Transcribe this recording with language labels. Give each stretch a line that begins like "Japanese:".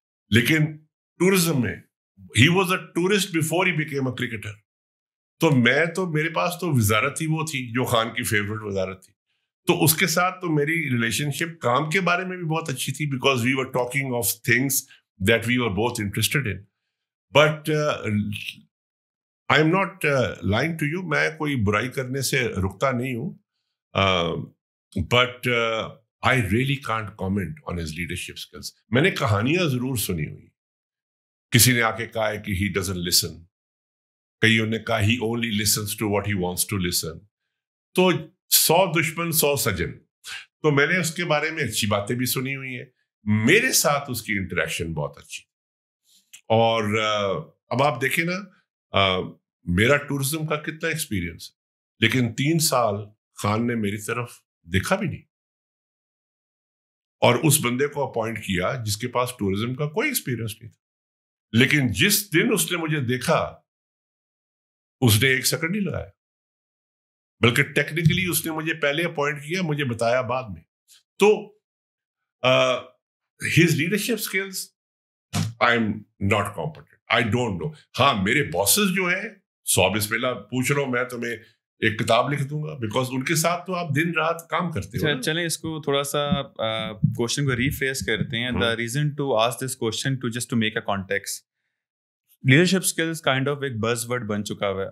English: لیکن ٹورزم میں he was a tourist before he became a cricketer.
Urdu: تو میں تو میرے پاس تو وزارت ہی وہ تھی جو خان کی فیوریٹ وزارت تھی. تو اس کے ساتھ تو میری ریلیشن شپ کام کے بارے میں بھی بہت اچھی تھی,
English: Because we were talking of things that we were both interested in. But I am not lying to you,
Urdu: میں کوئی برائی کرنے سے رکتا نہیں ہوں,
English: but I really can't comment on his leadership skills.
Urdu: میں نے کہانیاں ضرور سنی ہوئی, کسی نے آ کے کہا ہے کہ
English: he doesn't listen,
Urdu: کئیوں نے کہا
English: he only listens to what he wants to listen.
Urdu: تو 100 دشمن 100 سجن. تو میں نے اس کے بارے میں اچھی باتیں بھی سنی ہوئی ہیں, میرے ساتھ اس کی انٹریکشن بہت اچھی. اور اب آپ دیکھیں نا, میرا ٹورزم کا کتنا ایکسپیرینس ہے, لیکن 3 سال خان نے میری طرف دیکھا بھی نہیں, اور اس بندے کو اپوائنٹ کیا جس کے پاس ٹورزم کا کوئی ایکسپیرینس نہیں تھا. لیکن جس دن اس نے مجھے دیکھا, اس نے 1 سیکنڈ نہیں لگایا, بلکہ ٹیکنیکلی اس نے مجھے پہلے اپوائنٹ کیا, مجھے بتایا بعد میں.
English: تو his leadership skills, I'm not competent, I don't know.
Urdu: ہاں میرے bosses جو ہیں 100 بسم اللہ پوچھ رہا ہوں, میں تمہیں ایک کتاب لکھ دوں گا, بیکاز ان کے ساتھ تو آپ دن رات کام کرتے ہو. چلیں اس کو تھوڑا سا کوشچن کو ریفریز کرتے ہیں.
English: the reason to ask this question to just to make a context, leadership skills kind of
Urdu: ایک بز ورڈ بن چکا ہوا ہے.